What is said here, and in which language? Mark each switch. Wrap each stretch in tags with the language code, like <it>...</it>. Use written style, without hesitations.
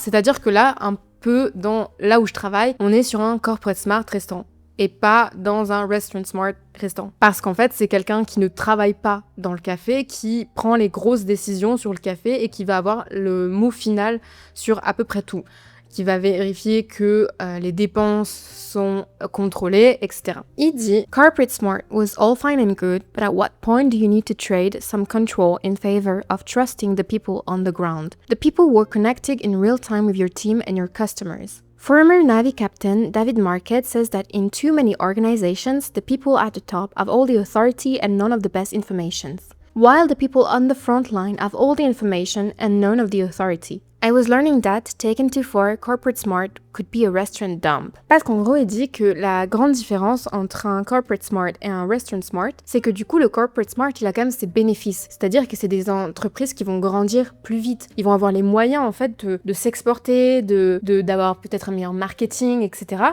<fr>C'est-à-dire que là, un peu là où je travaille, on est sur un Corporate Smart restaurant et pas dans un Restaurant Smart restaurant. Parce qu'en fait, c'est quelqu'un qui ne travaille pas dans le café, qui prend les grosses décisions sur le café et qui va avoir le mot final sur à peu près tout. Qui va vérifier que les dépenses sont contrôlées, etc. Il dit,</fr> <en>Corporate Smart was all fine and good, but at what point do you need to trade some control in favor of trusting the people on the ground? The people were connected in real time with your team and your customers. Former Navy captain David Marquette says that in too many organizations, the people at the top have all the authority and none of the best information, while the people on the front line have all the information and none of the authority. I was learning that, taken too far, corporate smart could be a restaurant dump.</en> <fr>Parce qu'en gros, il dit que la grande différence entre un corporate smart et un restaurant smart, c'est que du coup, le corporate smart, il a quand même ses bénéfices. C'est-à-dire que c'est des entreprises qui vont grandir plus vite. Ils vont avoir les moyens, en fait, de s'exporter, d'avoir peut-être un meilleur marketing, etc.</fr>